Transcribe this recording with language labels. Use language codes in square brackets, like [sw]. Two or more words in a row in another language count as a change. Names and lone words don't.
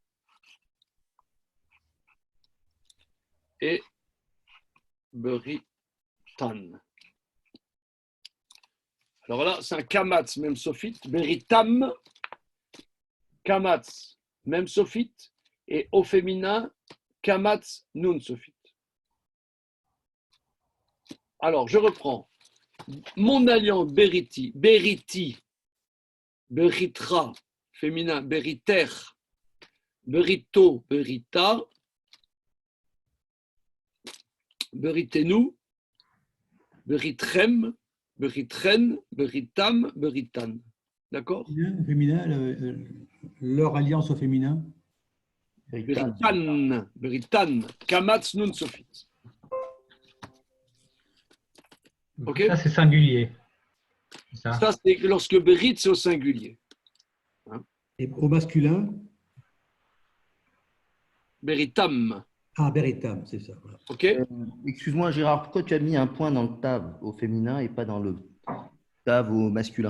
[fr] Et Beritan. Alors là, c'est un kamatz, même sophite. Beritam. Kamatz, même sophite. Et au féminin, kamatz, nun sophite. Alors, je reprends. Mon alliance, [he] בריתי, בריתך, féminin, בריתך, בריתו, בריתה, בריתנו, בריתכם, בריתכן, בריתם, בריתן. [fr] D'accord? Féminin, leur alliance au féminin. Beritan, beritan, kamatz, nun sophite. Ok. Ça, c'est singulier. Ça, c'est lorsque Berit, c'est au singulier. Hein? Et au masculin? Beritam. Ah, Beritam, c'est ça. Voilà. Ok. Excuse-moi, Gérard, pourquoi tu as mis un point dans le tav au féminin et pas dans le tav au masculin?